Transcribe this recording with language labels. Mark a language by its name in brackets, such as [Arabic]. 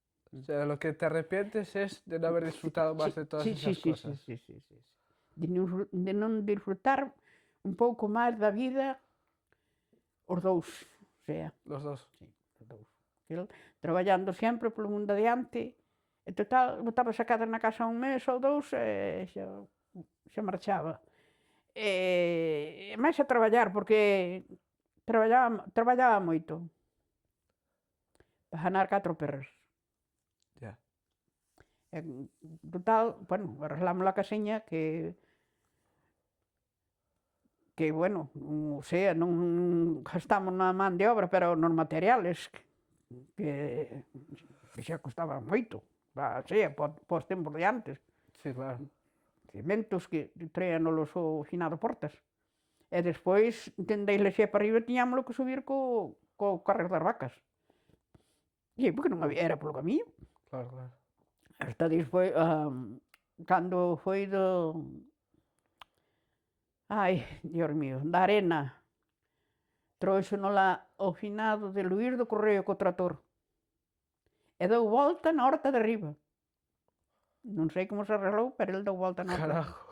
[Spanish] O sea, lo que te arrepientes es de no haber disfrutado más de todas esas cosas. Sí. [Galician] De non disfrutar un pouco máis da vida os dous, o sea. [Spanish] Los dos. [Galician] Sí, os dous. El, traballando sempre polo mundo adiante, e total, botaba sacada na casa un mes ou dous e xa marchaba. E máis a traballar, porque traballaba moito. para ganar 4 perras. [Spanish] Ya. En total, bueno, arreglamos la casiña que bueno, [Galician] o sea, non gastamos na man de obra, pero nos materiales, que xa costaban moito, sea, pos tempos de antes. [Spanish] Sí, claro. [Galician] Cimentos que traíanos o finado Portas. E despois, dende a iglesia para arriba, tiñámoslo que subir co carrer das vacas. E porque non había, era polo camiño. Claro, claro. Hasta despois, cando foi do... Ai, Dios mío, da arena, trouxonola o finado de Luís do Correo co trator. E deu volta na horta de arriba. Non sei como se arreglou, pero ele deu volta na horta.